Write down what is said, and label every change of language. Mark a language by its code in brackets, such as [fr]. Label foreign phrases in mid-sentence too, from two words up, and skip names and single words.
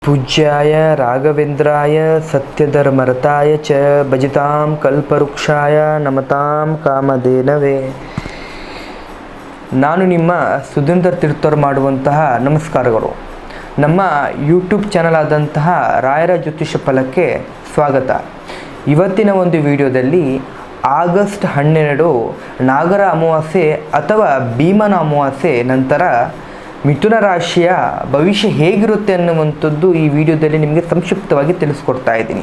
[sa] पूज्याय राघवेंद्राय सत्यधर्मरताय च भजतां कल्पवृक्षाय नमतां कामधेनवे। [kn] ನಾನು ನಿಮ್ಮ ಸುಧೀಂದ್ರ ತೀರ್ಥರು ಮಾಡುವಂತಹ ನಮಸ್ಕಾರಗಳು. ನಮ್ಮ [en] YouTube channel [kn] ಆದಂತಹ ರಾಯರ ಜ್ಯೋತಿಷ ಫಲಕ್ಕೆ ಸ್ವಾಗತ. ಇವತ್ತಿನ ಒಂದು ವಿಡಿಯೋದಲ್ಲಿ ಆಗಸ್ಟ್ 12 ನಾಗರ ಅಮಾವಾಸ್ಯೆ ಅಥವಾ ಭೀಮನ ಅಮಾವಾಸ್ಯೆ ನಂತರ ಮಿಥುನ ರಾಶಿಯ ಭವಿಷ್ಯ ಹೇಗಿರುತ್ತೆ ಅನ್ನುವಂಥದ್ದು ಈ ವಿಡಿಯೋದಲ್ಲಿ ನಿಮಗೆ ಸಂಕ್ಷಿಪ್ತವಾಗಿ ತಿಳಿಸ್ಕೊಡ್ತಾ ಇದ್ದೀನಿ.